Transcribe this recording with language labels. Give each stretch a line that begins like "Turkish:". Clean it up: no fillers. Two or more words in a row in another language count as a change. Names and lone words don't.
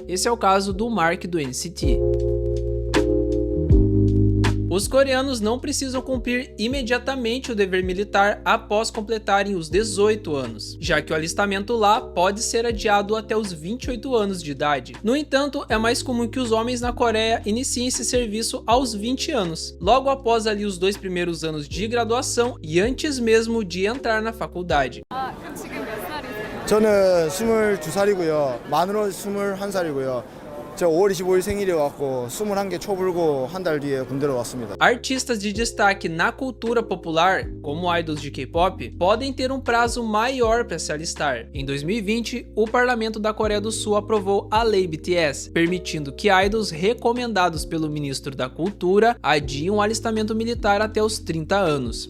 Portuguese: Esse é o caso do Mark do NCT. Os coreanos não precisam cumprir imediatamente o dever militar após completarem os 18 anos, já que o alistamento lá pode ser adiado até os 28 anos de idade. No entanto, é mais comum que os homens na Coreia iniciem esse serviço aos 20 anos, logo após ali os 2 primeiros anos de graduação e antes mesmo de entrar na faculdade.
Korean: 그럼 지금 몇 살이세요? 저는 22살이고요. 만으로 21살이고요. 제가 5월 25일 생일이어갖고 21개 초불고 한 달 뒤에 군대로 왔습니다.
Portuguese: Artistas de destaque na cultura popular, como idols de K-pop, podem ter um prazo maior para se alistar. Em 2020, o parlamento da Coreia do Sul aprovou a Lei BTS, permitindo que idols recomendados pelo ministro da Cultura adiem o alistamento militar até os 30 anos.